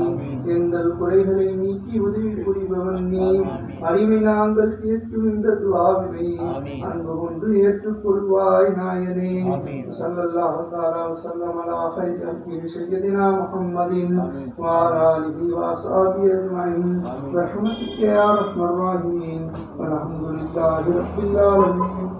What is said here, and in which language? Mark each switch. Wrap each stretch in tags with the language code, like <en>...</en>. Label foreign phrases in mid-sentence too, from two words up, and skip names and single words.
<ta>எங்கள் குறைகளை நீக்கி உதவி புரிபவன் நீ. அடிமை நாங்கள் கேட்கும் இந்த துஆவினை அன்பு கொண்டு ஏற்றுக்கொள்வாய் நாயனே.</ta> <ar>صلى الله تعالى وسلم على خير سيدنا محمد وعلى آله وصحبه أجمعين برحمتك يا ارحم الراحمين والحمد لله رب العالمين.</ar>